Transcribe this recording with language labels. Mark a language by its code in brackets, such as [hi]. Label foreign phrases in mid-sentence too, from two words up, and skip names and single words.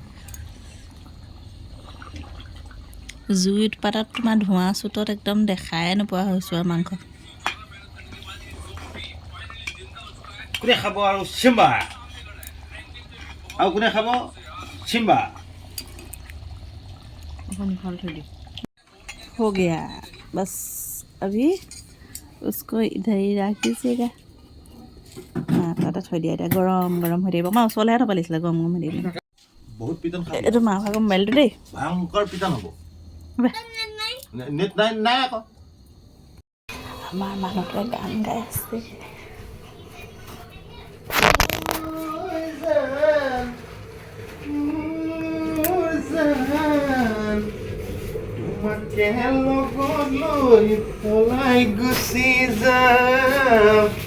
[as] জুইত পাতত তোমাৰ ধোঁৱা চোতত একদম দেখাই নোপোৱা হৈছোঁ আৰু মাংস। কোনে খাব আৰু চিম্বা, আৰু কোনে খাব চিম্বা। ভাল থৈ দি [hi] हो गया बस, अभी उसको इधर ही रख दीजिएगा। [as] তাতে থৈ দিয়া, এতিয়া গৰম গৰম হৈ থাকিব। মই ওচৰলৈহে থ'ব লাগিছিলে, গৰম গৰম হৈ থাকিব। বহুত পিটন খাবি, এইটো মাৰ ভাগৰ মোবাইলটো দেই, ভয়ংকৰ পিটন হ'ব। নেট নাই আকৌ। আমাৰ মানুহটোৱে গান গাই আছে। তোমাকে লগত লৈ পলাই গুচি যাম।